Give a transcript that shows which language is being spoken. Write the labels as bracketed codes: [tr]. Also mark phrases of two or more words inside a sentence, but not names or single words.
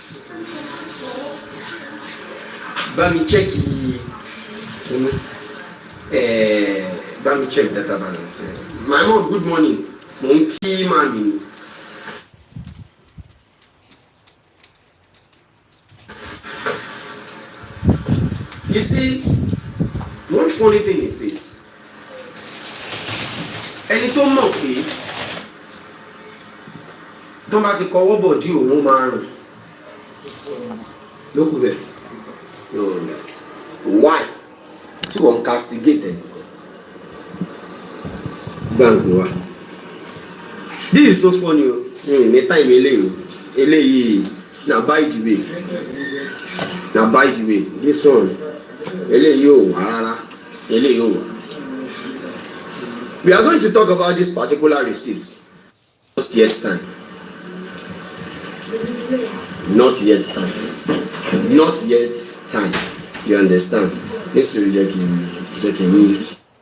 [en] Let me check data balance. My mom, good morning. Monkey mommy. You see, one funny thing is this. [yo] Ẹni tó mọ̀ pé tó bá ti kọwọ́ bọ̀ dí òun máa rùn lókù bẹ̀. [en] Why? [yo] Tí wọ́n castigate ẹ̀ gbàǹgbò wa. [en] This is so funny o. [yo] Ní time eléyìí [en] na by the way. Na by the way, this one [yo] eléyìí ò wá rárá. Eléyìí ò wá. [en] We are going to talk about this particular receipt. Not yet time. Not yet time. Not yet time. You understand? This will take a minute.